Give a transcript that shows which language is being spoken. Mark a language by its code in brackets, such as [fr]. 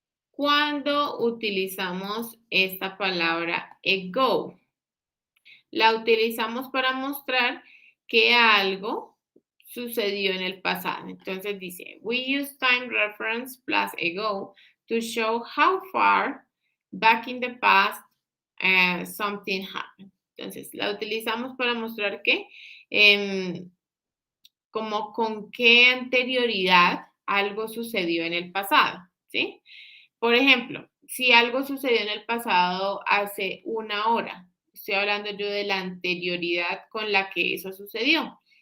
[es] ¿Cuándo utilizamos esta palabra ago? La utilizamos para mostrar que algo sucedió en el pasado. Entonces dice, [en] we use time reference plus ago to show how far back in the past something happened. [es] Entonces, la utilizamos para mostrar que, como con qué anterioridad algo sucedió en el pasado, ¿sí? Por ejemplo, si algo sucedió en el pasado hace 1 hora, estoy hablando yo de la anterioridad con la que eso sucedió.